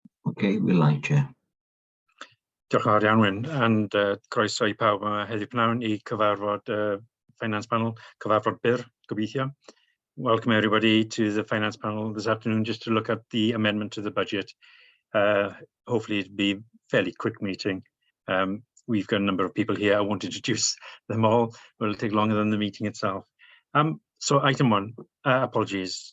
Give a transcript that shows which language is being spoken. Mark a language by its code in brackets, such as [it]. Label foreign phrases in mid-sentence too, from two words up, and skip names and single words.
[en] Okay, Wylau, Chair. [cy] Diolch yn fawr iawn, Wyn, and croeso I pawb yma heddiw pnawn I cyfarfod Finance Panel, cyfarfod byr, gobeithio. [en] Welcome everybody to the Finance Panel this afternoon, just to look at the amendment to the budget. Hopefully it'll be a fairly quick meeting. We've got a number of people here. I won't introduce them all, but it'll take longer than the meeting itself. So item one, apologies.